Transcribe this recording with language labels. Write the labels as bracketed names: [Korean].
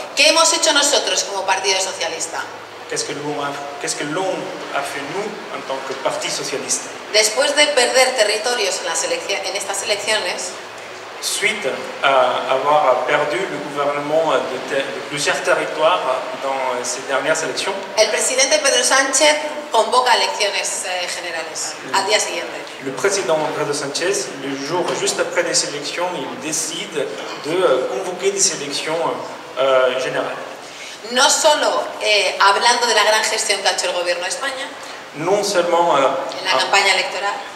[Spanish] ¿Qué hemos hecho nosotros como Partido Socialista? [French] Qu'est-ce que l'on a fait, nous, en tant que Parti socialiste? [Spanish] Después de perder territorios en estas elecciones, [French] Suite à avoir perdu le gouvernement de plusieurs territoires dans ces dernières élections, [Spanish] el presidente Pedro Sánchez convoca elecciones generales al día siguiente. [French] le président Pedro Sánchez, le jour juste après les élections, il décide de convoquer des élections générales. [Spanish] No solo hablando de la gran gestión que ha hecho el gobierno de España [French] Non seulement, [Spanish] en la campaña electoral,